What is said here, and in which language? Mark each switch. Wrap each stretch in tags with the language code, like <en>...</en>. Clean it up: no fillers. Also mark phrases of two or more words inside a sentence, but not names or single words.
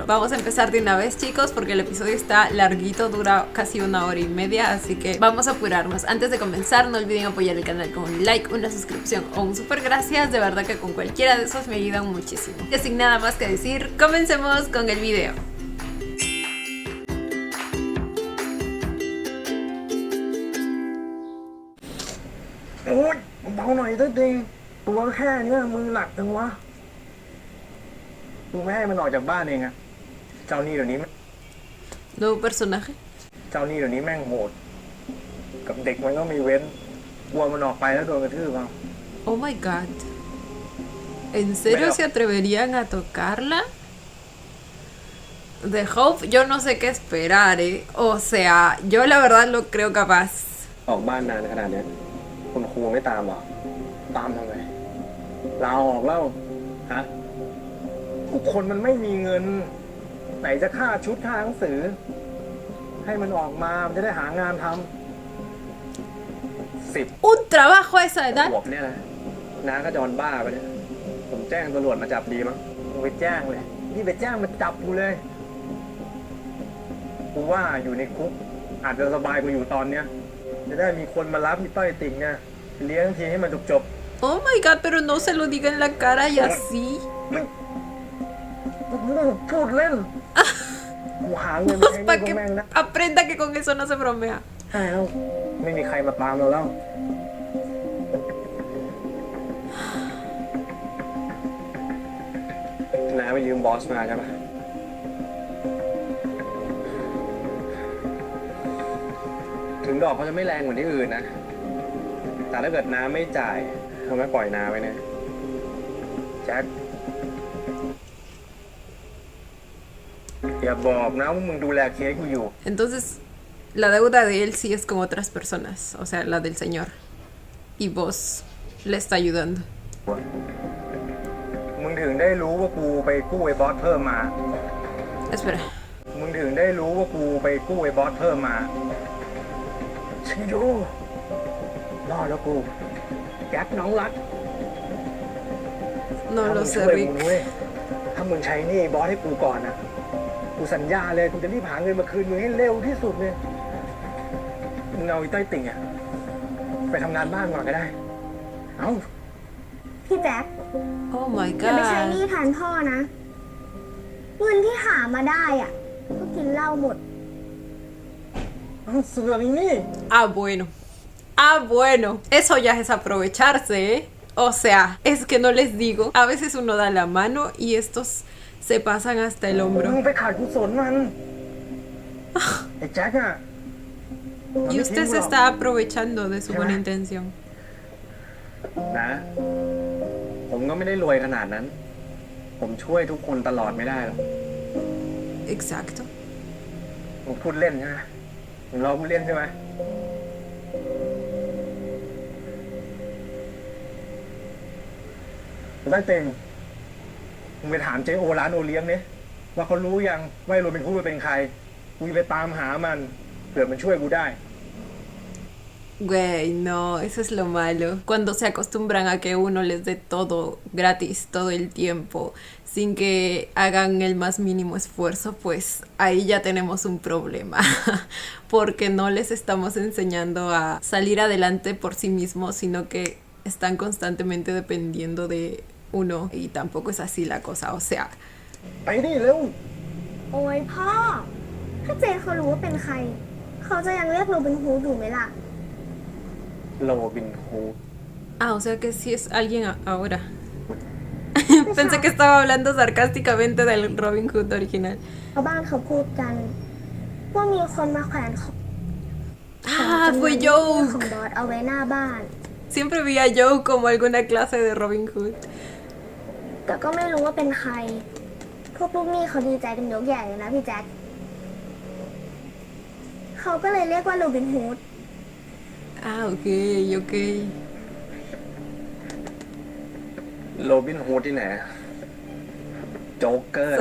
<es>Vamos a empezar de una vez, chicos, porque el episodio está larguito, dura casi 1 hora y media, así que vamos a apurarnos. Antes de comenzar, no olviden apoyar el canal con un like, una suscripción o un super gracias. De verdad que con cualquiera de esos me ayudan muchísimo. Y sin nada más que decir, comencemos con el video.</es> <vi>Ôi, bao này tới đi.</vi> <th>ตัวแค่เนี้ยมึงหนักจังวะกูไม่ให้มันออกจากบ้านเองอะเจ้านี่เดี๋ยวนี้</th> <es>Nuevo personaje.</es> <th>เจ้านี่เดี๋ยวนี้แม่งโหดกับเด็กมันก็มีเว้นกลัวมันออกไปแล้วโดนกระทืบเอา</th> <en>Oh my god.</en> <es>¿En serio se atreverían a tocarla? De Hope yo no sé qué esperar, O sea, yo la verdad lo creo capaz.</es> <th>ออกบ้านนานขนาดเนี้ยคุณครูไม่ตามหรอตามทำไมลาออกแล้วฮะทุกคนมันไม่มีเงินไหนจะค่าชุดค่าหนังสือให้มันออกมามันจะได้หางานทำ10</th> <es>Un trabajo a esa edad.</es> <th>ขวบเนี่ยนะน้าก็จอนบ้าไปเนี่ยผมแจ้งตำรวจมาจับดีมั้งไปแจ้งเลยนี่ไปแจ้งมาจับกูเลยกูว่าอยู่ในคุกอาจจะสบายกว่าอยู่ตอนเนี้ยจะได้มีคนมารับมีต้อยติ่งเนี่ยเลี้ยงทีให้มันจบ</th> <en>Oh my god,</en> <es>pero no se lo diga en la cara y así.</es> <th>พูดเล่นกูหาเงิน</th> <es>Para</es> <th>ให้</th> <es>que</es> <th>แม่งนะ</th> <es>aprenda que con eso no se bromea.</es> <th>ใช่แล้วไม่มีใครมาตามเราแล้วน้าไปยืมบอสมาใช่ปะถึงดอกเขาจะไม่แรงเหมือนที่อื่นนะแต่ถ้าเกิดน้าไม่จ่ายเขาไม่ปล่อยน้าไว้นะแจ็คอย่าบอกนะว่ามึงดูแลเคสกูอยู่</th> <es>Entonces, la deuda de él sí es con otras personas, o sea, la del señor. Y vos le está ayudando.</es> <th>มึงถึงได้รู้ว่ากูไปกู้ไอ้บอสเพิ่มมา</th> <es>Espera.</es> <th>มึงถึงได้รู้ว่ากูไปกู้ไอ้บอสเพิ่มมาฉันรู้รอดแล้วกูแจ็คน้องรัก</th> <es>No</es> <th>ถ้า</th> <es>lo</es> <th>มึง</th> <es>sé,</es> <th>ช่วย</th> <es>Rick.</es> <th>มึงเว้ยถ้ามึงใช้หนี้บอสให้กูก่อนนะกูสัญญาเลยกูจะรีบหาเงินมาคืนมึงให้เร็วที่สุดเลยมึงเอาไอ้ต้อยติ่งอะไปทำงานบ้านก่อนก็ได้เอ้า พี่แจ็ค</th> <en>Oh my</en> <th>อย่าไปใช้หนี้</th> <en>god.</en> <th>แทนพ่อนะ เงินที่หามาได้อ่ะก็กินเหล้าหมด เสือกอีนี่</th> <es>Ah, bueno. Ah, bueno. Eso ya es aprovecharse, O sea, es que no les digo. A veces uno da la mano y estos se pasan hasta el</es> <th>มึ</th> <es>hombro.</es> <th>งไปขาดกุศลมันไอ้แจ็คอะมัน</th> <es>Y</es> <th>ไม่</th> <es>usted</es> <th>ทิ้ง</th> <es>se</es> <th>หรอก</th> <es>está aprovechando de su buena intención.</es> <th>นะผมก็ไม่ได้รวยขนาดนั้น ผมช่วยทุกคนตลอดไม่ได้หรอก</th> <es>Exacto.</es> <th>ผมพูดเล่นใช่ไหมผมรอพูดเล่นใช่ไหมได้เต็งมึงไปถามเจ๊โอร้านโอเลี้ยงเนี่ยว่าเขารู้ยังว่าไอ้โรบินฮูดเป็นใครกูจะไปตามหามันเผื่อมันช่วยกูได้</th> <es>Güey, no, eso es lo malo. Cuando se acostumbran a que uno les dé todo gratis todo el tiempo, sin que hagan el más mínimo esfuerzo, pues ahí ya tenemos un problema. Porque no les estamos enseñando a salir adelante por sí mismos, sino que están constantemente dependiendo de uno. Y tampoco es así la cosa, o sea.</es> <th>ไปดิเร็ว โอ้ยพ่อ ถ้าเจเขารู้ว่าเป็นใคร เขาจะยังเรียกโรบินฮูดอยู่ไหมล่ะ โรบินฮูด</th> <es>Ah, o sea que sí es alguien ahora. Pensé que estaba hablando sarcásticamente del Robin Hood original.</es> <th>ชาวบ้านเขาพูดกัน ว่ามีคนมาแขวนของ</th> <es>fue</es> <th>ของ</th> <es>Joke.</es> <th>บอสเอาไว้หน้าบ้าน</th> <es>Siempre vi a Joke como alguna clase de Robin Hood.</es> <th>แต่ก็ไม่รู้ว่าเป็นใคร พวกลูกหนี้เขาดีใจกันยกใหญ่เลยนะพี่แจ็คเขาก็เลยเรียกว่าโรบินฮูด</th> <es>Ok, ok.</es> <th>โรบินฮูดที่ไหนโจ๊กเกอร์</th>